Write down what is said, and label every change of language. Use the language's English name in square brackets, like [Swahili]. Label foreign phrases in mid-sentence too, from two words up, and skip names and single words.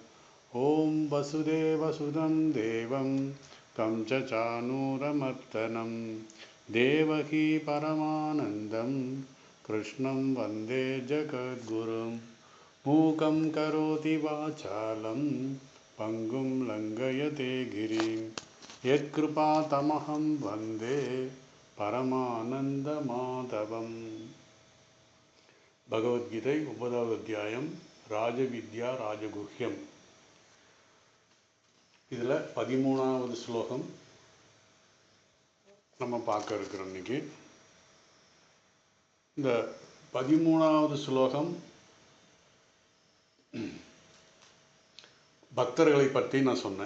[Sanskrit] ॐ वसुदेवसुतं देवं तं च चानूरमर्दनं देवकी परमानन्दं कृष्णं वन्दे जगद्गुरुं। मूकं करोति वाचालं पङ्गुं लङ्घयते गिरिं यत्कृपातमहं वन्दे परमानन्दमाधवम्। [Tamil] பகவத்கீதை 9வது அத்தியாயம் ராஜவித்யா ராஜகுஹ்யம். இதில் 13வது ஸ்லோகம் நம்ம பார்க்க இருக்கிறோம் இன்னைக்கு. இந்த 13வது ஸ்லோகம் பக்தர்களை பற்றி நான் சொன்னேன்.